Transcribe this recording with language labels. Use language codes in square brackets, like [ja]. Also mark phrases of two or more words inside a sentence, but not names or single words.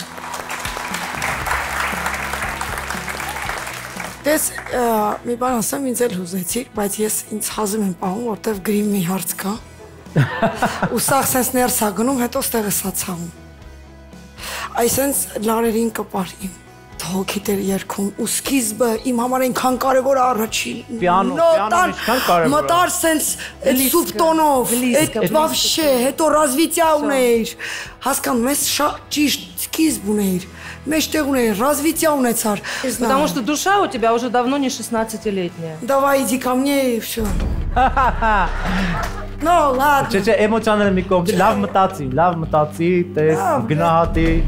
[hy] Դες մի բան ասեմ, ինձ էլ հուզեցիք, բայց ես ինձ հազում եմ պահում, որտեվ գրիմի հարց կա։ Ու սաղ սենց ներս է գնում, հետո ստեղը սա ցավում։ Այսենց լարերին կպար իմ հոգիտ էր երգում ու սկիզբը իմ համար այնքան կարևոր է առաջին Պիանոն ինչքան կարևոր է։ մտար սենց այդ սուր տոնով, այդ վավշե, հետո развития ունեիր, հասկանում ես շատ ճիշտ սկիզբ ունեիր, մեջտեղ ունեիր, развития ունեցար։ [ru] Потому что душа у тебя уже давно не 16-летняя. Давай иди ко мне и всё. No, ладно. [hy] Չէ, էմոցիաները մի կողմ, լավ մտածի, տես, գնահատի։